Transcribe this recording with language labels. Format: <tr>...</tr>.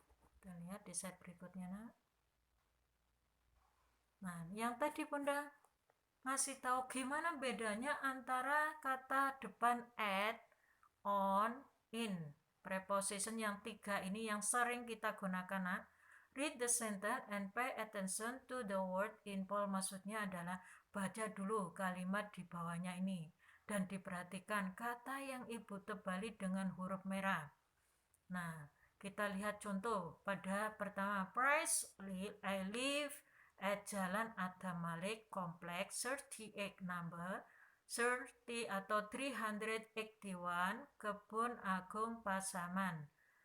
<id>Kita lihat di slide berikutnya, nak. Nah, yang tadi Bunda ngasih tahu gimana bedanya antara kata depan at, on, in. Preposition yang 3 ini yang sering kita gunakan, nak.</id> <en>Read the sentence and pay attention to the word in bold.</en> <id>Maksudnya adalah baca dulu kalimat di bawahnya ini dan diperhatikan kata yang ibu tebali dengan huruf merah. Nah, kita lihat contoh pada pertama.</id> <en>Price, I live at Jalan Adam Malik Kompleks 38 number 30 atau 381 Kebun Agung Pasaman.</en>